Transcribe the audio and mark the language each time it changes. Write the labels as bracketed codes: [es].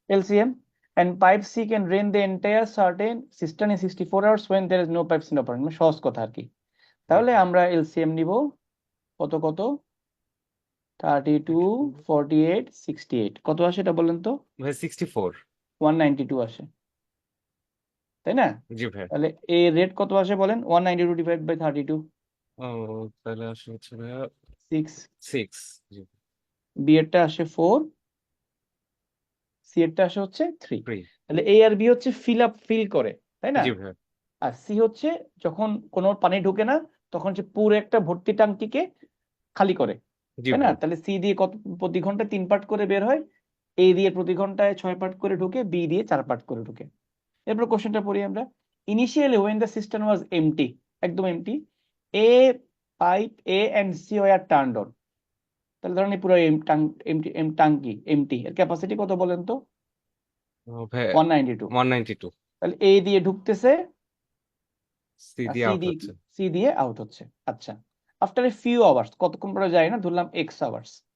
[en] LCM, and pipe C can drain the entire certain cistern in 64 hours when there is no pipes in operation. [bn] মানে সহজ কথা আর কি। জি তাহলে ভাইয়া। আমরা LCM নিব কত কত, 32, 48, 68, কত আসে এটা বলেন তো? ভাই 64। 192 আসে, তাই না? জি ভাইয়া। তাহলে A রেট কত আসে বলেন? 192 ডিভাইড বাই 32, ও তাহলে আসে হচ্ছে ভাইয়া 6। 6। জি, B এরটা আসে 4, C এরটা আসে হচ্ছে 3। 3। তাহলে A আর B হচ্ছে ফিল করে, তাই না? জি ভাইয়া। আর C হচ্ছে যখন কোনো পানি ঢুকে না তখন সে পুরো একটা ভর্তি ট্যাঙ্কিকে খালি করে, জি তাই না? ভাইয়া। তাহলে C দিয়ে কত প্রতি ঘন্টায় 3 পার্ট করে বের হয়, A দিয়ে প্রতি ঘন্টায় 6 পার্ট করে ঢুকে, B দিয়ে 4 পার্ট করে ঢুকে। এরপর কোশ্চেনটা পড়ি আমরা। [en] initially when the cistern was empty, [bn] একদম MT, [en] A pipe A and C were turned on. [bn] তাহলে ধরেন এই পুরো টাঙ্কি এমটি, এর ক্যাপাসিটি কত বলেন তো? ও ভাইয়া 192। 192। তাহলে A দিয়ে ঢুকতেছে সি আর দিয়ে আউট হচ্ছে। সি দিয়ে আউট হচ্ছে। [en] আচ্ছা, after a few hours, [bn] কতক্ষণ পরে যায় না, ধরলাম [en] X hours,